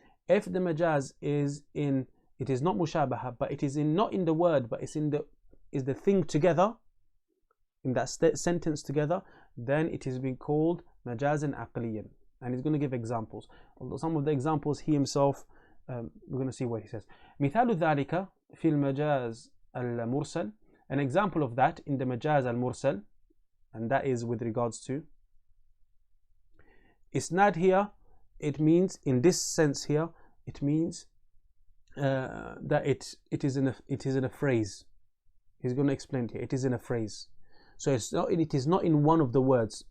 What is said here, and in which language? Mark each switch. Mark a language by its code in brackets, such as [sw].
[en] If the majaz is in, it is not mushabaha, but it is in, not in the word, but it's in the thing together, in that sentence together, then it is being called majazan aqliyan. And he's going to give examples. Although some of the examples he himself, we're going to see what he says. [ar] مثال ذلك في المجاز المرسل. [en] An example of that in the majaz al-mursal, and that is with regards to isnad here. It means, in this sense here, it means that it is in a phrase. He's going to explain here. It is in a phrase. So it is not in one of the words.